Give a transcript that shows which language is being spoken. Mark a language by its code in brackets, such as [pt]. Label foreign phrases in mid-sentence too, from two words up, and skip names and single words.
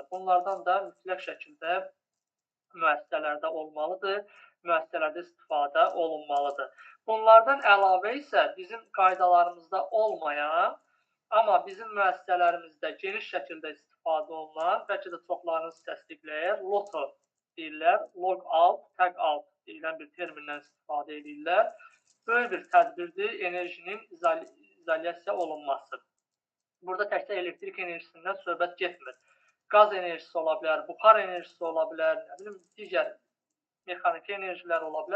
[az] Bunlardan da mütləq şəkildə müəssisələrdə olmalıdır, müəssisələrdə istifadə olunmalıdır. Bunlardan əlavə isə bizim qaydalarımızda olmayan, amma bizim müəssisələrimizdə geniş şəkildə istifadə olunan, bəlkə də çoxlarınız təsdiqləyir, LOTO deyirlər, [en] log out, tag out [az] deyilən bir termindən istifadə edirlər. Böyük bir tədbirdir enerjinin izolyasiya olunması. Burada təkcə elektrik enerjisindən söhbət getmir. Qaz enerjisi ola bilər, buxar enerjisi ola bilər, nə bilim, digər mexaniki enerjilər ola bilər.